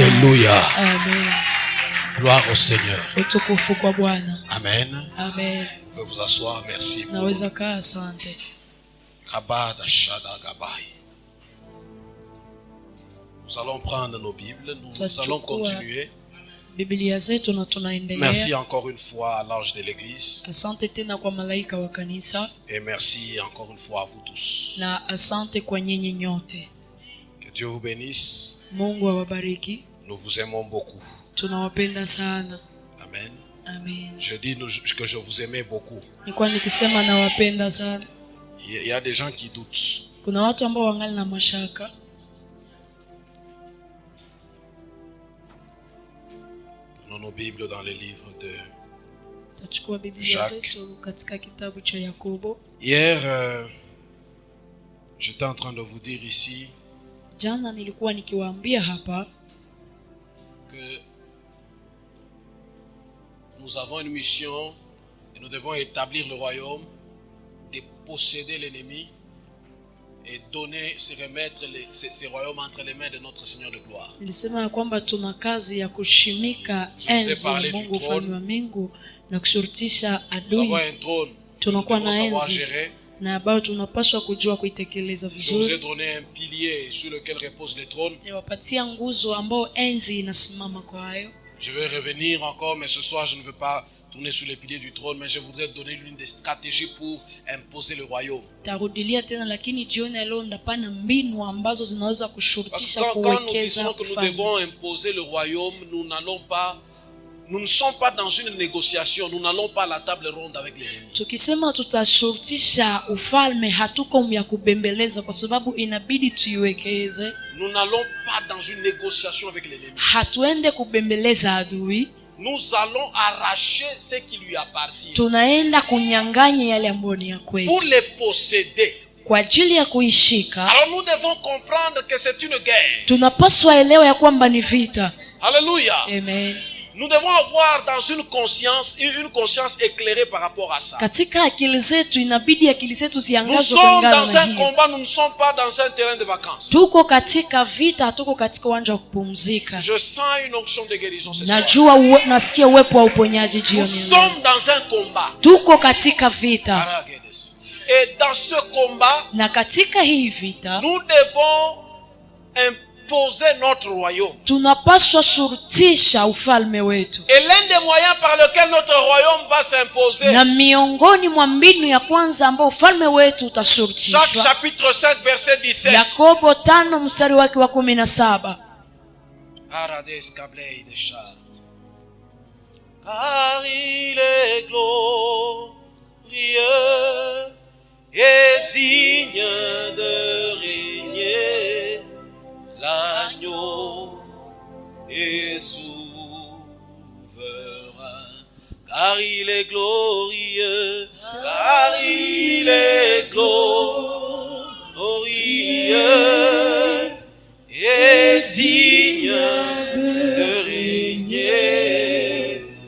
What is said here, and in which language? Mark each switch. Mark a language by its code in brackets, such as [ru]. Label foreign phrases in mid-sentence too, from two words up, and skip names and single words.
[fr] Alléluia. Amen. Gloire au Seigneur. [sw] Utukufu kwa Bwana. Amen. Amen. [fr] Vous pouvez vous asseoir. Merci. [sw] Naweza kaa, asante. Kabada Shada Gabai. [fr] Nous allons prendre nos Bibles. Nous allons continuer. [sw] Biblia zetu na tunaendelea. [fr] Merci encore une fois à l'ange de l'église. [sw] Asante tena kwa malaika wa kanisa. [fr] Et merci encore une fois à vous tous. [sw] Na asante kwa nyinyi nyote. [fr] Que Dieu vous bénisse. [sw] Mungu awabariki. [fr] Nous vous aimons beaucoup. [sw] Tunawapenda sana. Amen. Amen. [fr] Je dis que je vous aimais beaucoup. [sw] Nilikuwa nikisema nawapenda sana. [fr] Il y a des gens qui doutent. [sw] Kuna watu ambao wangali na mashaka. [fr] Prenons nos Bibles dans le livre de Jacques. Hier, j'étais en train de vous dire ici [sw] Jana nilikuwa nikiwaambia hapa [fr] que nous avons une mission et nous devons établir le royaume, déposséder l'ennemi et donner, se remettre ces royaumes entre les mains de notre Seigneur de gloire. [sw] Nilisema kwamba tuna kazi ya kushimika enzi Mungu ufalme wa mbingu na kushurutisha adui. Tunakuwa na enzi na ambao tunapaswa kujua kuitekeleza vizuri. [fr] Je vous ai donné un pilier sur lequel repose le trône. [sw] Niwapatia nguzo ambao enzi inasimama kwa hayo. [fr] Je vais revenir encore, mais ce soir je ne veux pas tourner sur les piliers du trône, mais je voudrais donner l'une des stratégies pour imposer le royaume. [sw] Tarudilia tena, lakini jioni leo ndapana mbinu ambazo zinaweza kushurutisha kuwekeza. [fr] Quand nous devons imposer le royaume, nous ne sommes pas dans une négociation, nous n'allons pas à la table ronde avec l'ennemi. [sw] Tukisema tutashurutisha ufalme hatuko ya kubembeleza kwa sababu inabidi tuiwekeze. [fr] Nous n'allons pas dans une négociation avec l'ennemi. [sw] Hatuende kubembeleza adui. [fr] Nous allons arracher ce qui lui appartient. [sw] Tunaenda kunyang'anya yale ambayo ni ya kwetu. [fr] Pour les posséder. [sw] Kwa ajili ya kuishika. [fr] Alors nous devons comprendre que c'est une guerre. [sw] Tunapaswa elewa ya kwamba ni vita. [fr] Alléluia. Amen. Nous devons avoir dans une conscience éclairée par rapport à ça. [sw] Katika akili zetu inabidi akili zetu ziangazwe [fr] Nous sommes dans un combat, nous ne sommes pas dans un terrain de vacances. [sw] Tuko katika vita, hatuko katika uwanja wa kupumzika. [fr] Je sens une onction de guérison ce soir. [sw] Najua nasikia uwepo wa uponyaji jioni. [fr] Nous sommes dans un combat. [sw] Tuko katika vita. [fr] Et dans ce combat, [sw] na katika hii vita, [fr] nous devons imposer notre royaume. [sw] Tunapaswa shurutisha ufalme wetu. [fr] Et l'un des moyens par lequel notre royaume va s'imposer. [sw] Na miongoni mwa mbinu ya kwanza ambao ufalme wetu utashurutishwa. [fr] Jacques chapitre 5 verset 17. [sw] Yakobo 5 mstari wake wa 17. Arades kablei de char. [fr] Car il est glorieux et digne de régner. L'agneau est souverain, car il est glorieux, car il est glorieux et digne de régner.